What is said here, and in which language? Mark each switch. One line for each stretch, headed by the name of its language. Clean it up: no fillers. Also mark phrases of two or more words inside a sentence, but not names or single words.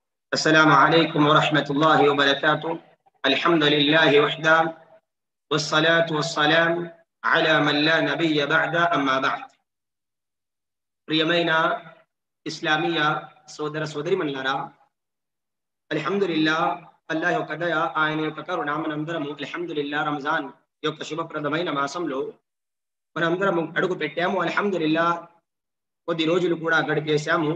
Arabic: السلام عليكم ورحمة الله وبركاته. الحمد لله وحده والصلاة والسلام على من لا نبي بعد أما بعد.
Telugu: ప్రియమైన ఇస్లామీయ సోదర సోదరిమణులారా, అల్హమ్దులిల్లాహ్ అల్లాహ్ యొక్క దయ, ఆయన యొక్క కరుణ మనందరము అల్హమ్దులిల్లాహ్ రంజాన్ యొక్క శుభప్రదమైన మాసంలో మనందరము అడుగు పెట్టాము. అల్హమ్దులిల్లాహ్ కొద్ది రోజులు కూడా గడిపేశాము.